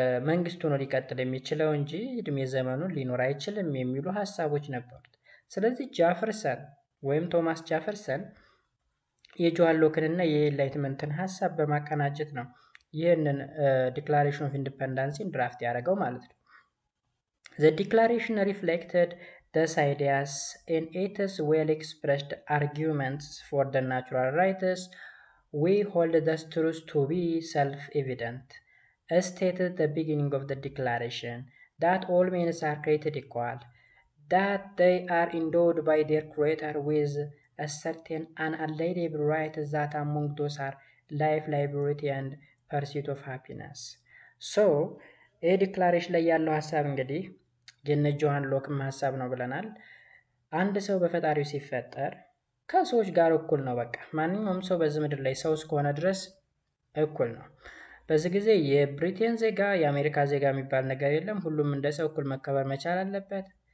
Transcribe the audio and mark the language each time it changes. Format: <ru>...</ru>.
<am>መንግስት ሆኖ ሊቀጥል የሚችለው እንጂ እድሜ ዘመኑን ሊኖር አይችልም የሚሉ ሀሳቦች ነበሩት። ስለዚህ ጃፈርሰን ወይም ቶማስ ጃፈርሰን የጆሃን ሎክንና የኢንላይትመንትን ሀሳብ በማቀናጀት ነው ይህንን ዲክላሬሽን ኦፍ ኢንዲፔንደንስን ድራፍት ያደረገው ማለት ነው።</am> <en>The declaration reflected these ideas in its well-expressed arguments for the natural rights. We hold these truths to be self-evident, as stated at the beginning of the declaration, that all men are created equal, that they are endowed by their Creator with a certain unalienable right, that among those are life, liberty, and pursuit of happiness.</en> <am>So, ይህ ዲክላሬሽን ላይ ያለው ሀሳብ እንግዲህ የነ ጆሃን ሎክም ሀሳብ ነው ብለናል። አንድ ሰው በፈጣሪው ሲፈጠር ከሰዎች ጋር እኩል ነው። በቃ ማንኛውም ሰው በዚህ ምድር ላይ ሰው እስከሆነ ድረስ እኩል ነው። በዚህ ጊዜ የብሪቴን ዜጋ የአሜሪካ ዜጋ የሚባል ነገር የለም። ሁሉም እንደ ሰው እኩል መከበር መቻል አለበት።</am>